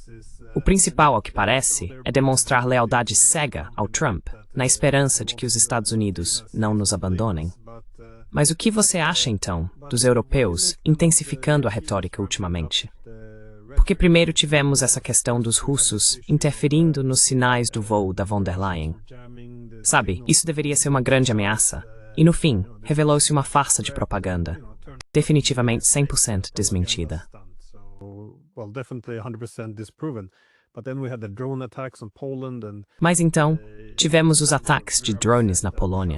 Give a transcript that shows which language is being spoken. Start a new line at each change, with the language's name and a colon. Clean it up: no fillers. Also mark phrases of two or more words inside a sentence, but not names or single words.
Portuguese: O principal, ao que parece, é demonstrar lealdade cega ao Trump, na esperança de que os Estados Unidos não nos abandonem. Mas o que você acha, então, dos europeus intensificando a retórica ultimamente? Porque primeiro tivemos essa questão dos russos interferindo nos sinais do voo da von der Leyen. Sabe, isso deveria ser uma grande ameaça. E no fim, revelou-se uma farsa de propaganda. Definitivamente 100% desmentida. Mas então, tivemos os ataques de drones na Polônia.